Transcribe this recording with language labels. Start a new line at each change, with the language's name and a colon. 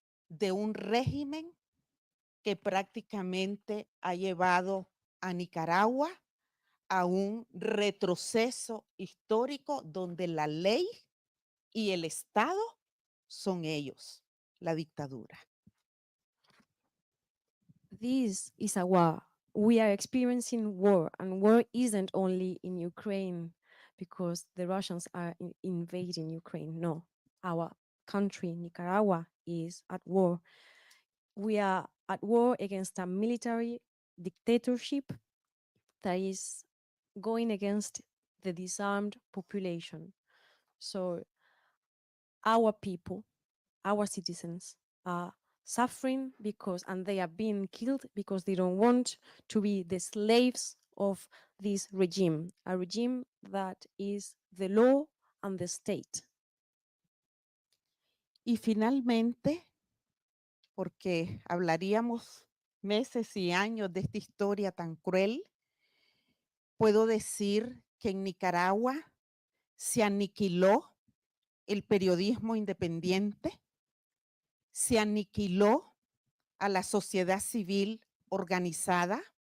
Spanish: de un régimen que prácticamente ha llevado a Nicaragua a un retroceso histórico donde la ley y el Estado son ellos, la dictadura.
English: This is a war. We are experiencing war, and war isn't only in Ukraine because the Russians are invading Ukraine. No, our country, Nicaragua, is at war. We are at war against a military dictatorship that is going against the disarmed population. So our people, our citizens are suffering because, and they are being killed because they don't want to be the slaves of this regime, a regime that is the law and the state.
Spanish: Y finalmente, porque hablaríamos meses y años de esta historia tan cruel, puedo decir que en Nicaragua se aniquiló el periodismo independiente, se aniquiló a la sociedad civil organizada,